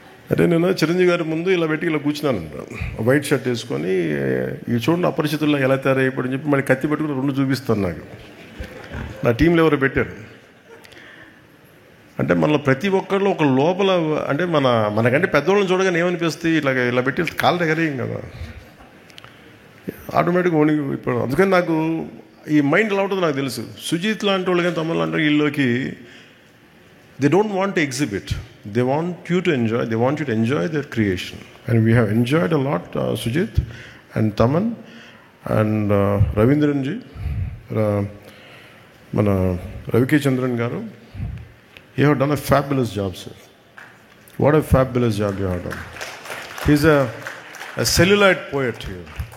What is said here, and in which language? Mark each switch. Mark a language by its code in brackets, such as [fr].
[te] అంటే నేను చిరంజీవి గారి ముందు ఇలా పెట్టి ఇలా కూర్చున్నానంట, వైట్ షర్ట్ వేసుకొని, ఇవి చూడండి అపరిచితుల్లో ఎలా తయారైపోయాడని చెప్పి మళ్ళీ కత్తి పెట్టుకుని 2 చూపిస్తాను. నాకు నా టీంలో ఎవరు పెట్టారు అంటే, మనలో ప్రతి ఒక్కరిలో ఒక లోపల, అంటే మనకంటే పెద్దవాళ్ళని చూడగానే ఏమనిపిస్తుంది, ఇలా పెట్టి కాళ్ళ దగ్గర ఏం కదా, ఆటోమేటిక్గా వణికి ఇప్పుడు. అందుకని నాకు ఈ మైండ్ ఎలా ఉంటుందో నాకు తెలుసు. సుజిత్ లాంటి వాళ్ళు కానీ, తమిళ లాంటి వీళ్ళకి, [en] they don't want to exhibit, they want you to enjoy, they want you to enjoy their creation, and we have enjoyed a lot, Sujit and Taman, and Ravindranji, మన రవికే చంద్రన్ గారు, you have done a fabulous job sir. What a fabulous job you have done. He's a celluloid poet here.